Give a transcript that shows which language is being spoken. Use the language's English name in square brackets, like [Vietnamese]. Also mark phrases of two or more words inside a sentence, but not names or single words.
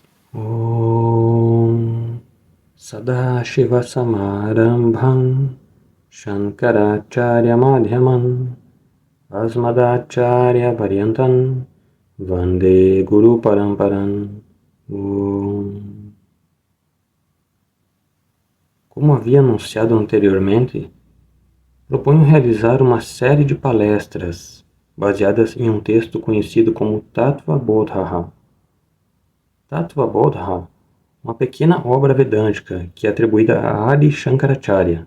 [Sanskrit] ॐ सदाशिवसमारम्भां शङ्कराचार्य मध्यमाम् अस्मदाचार्य पर्यन्तां वन्दे गुरु परम्पराम्. Om. [Portuguese] Como havia anunciado anteriormente, proponho realizar uma série de palestras baseadas em um texto conhecido como Tattva Bodha. Tattva Bodha, uma pequena obra vedântica que é atribuída a Adi Shankaracharya.